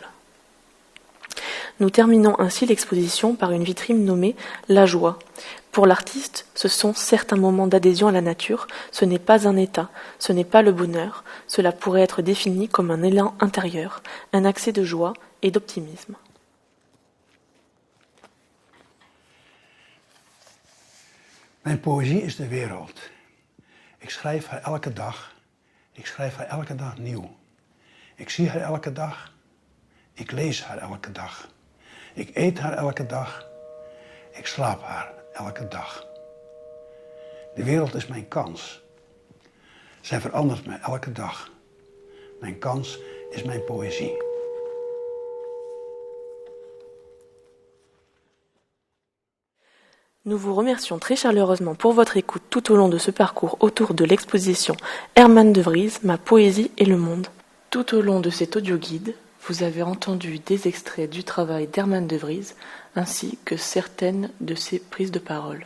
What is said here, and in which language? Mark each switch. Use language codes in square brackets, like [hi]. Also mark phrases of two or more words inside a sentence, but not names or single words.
[fr] Nous terminons ainsi l'exposition par une vitrine nommée « La joie ». Pour l'artiste, ce sont certains moments d'adhésion à la nature, ce n'est pas un état, ce n'est pas le bonheur, cela pourrait être défini comme un élan intérieur, un accès de joie et d'optimisme. [nl] Mijn poëzie is de wereld. Ik schrijf haar elke dag. Ik schrijf haar elke dag nieuw. Ik zie haar elke dag. Ik lees haar elke dag. Ik eet haar elke dag. Ik slaap haar elke dag. De wereld is mijn kans. Zij verandert me elke dag. Mijn kans is mijn poëzie. [fr] Nous vous remercions très chaleureusement pour votre écoute tout au long de ce parcours autour de l'exposition Herman de Vries, Ma poésie et le monde. Tout au long de cet audio-guide, vous avez entendu des extraits du travail d'Herman de Vries ainsi que certaines de ses prises de parole.